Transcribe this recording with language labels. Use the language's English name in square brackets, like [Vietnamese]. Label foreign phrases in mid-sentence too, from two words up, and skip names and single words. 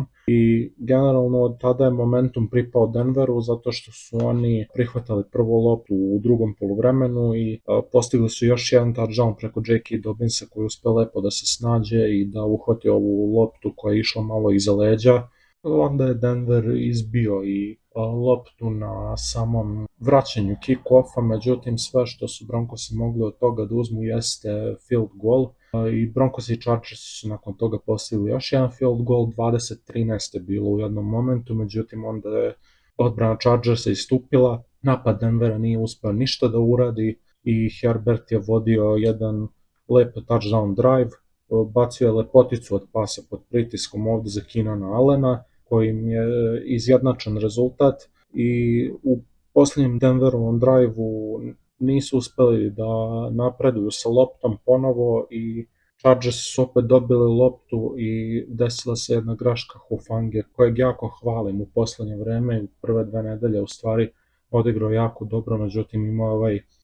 [Serbian] I generalno od tada je momentum pripao Denveru zato što su oni prihvatali prvu loptu u drugom poluvremenu i postigli su još jedan touchdown preko J.K. Dobbinsa koji uspeo lepo da se snađe i da uhvati ovu loptu koja je išla malo iza leđa. Onda je Denver izbio i loptu na samom vraćanju kick-offa, međutim sve što su Broncosi mogli od toga da uzmu jeste [English] field goal [Serbian] i Broncos i Chargers su nakon toga postigli još jedan field goal, 20-13 je bilo u jednom momentu, međutim onda je odbrana Chargersa istupila, napad Denvera nije uspeo ništa da uradi i Herbert je vodio jedan lep [English] touchdown drive, [Serbian] bacio je lepoticu od pasa pod pritiskom ovde za Keenana Allena, kojim je izjednačen rezultat i u posljednjem Denverovom drive-u nisu uspeli da napreduju sa loptom ponovo i Chargers su opet dobili loptu i desila se jedna greška Hufange, kojeg jako hvalim u poslednje vreme, u prve 2 nedelje u stvari odigrao jako dobro, međutim imao ovaj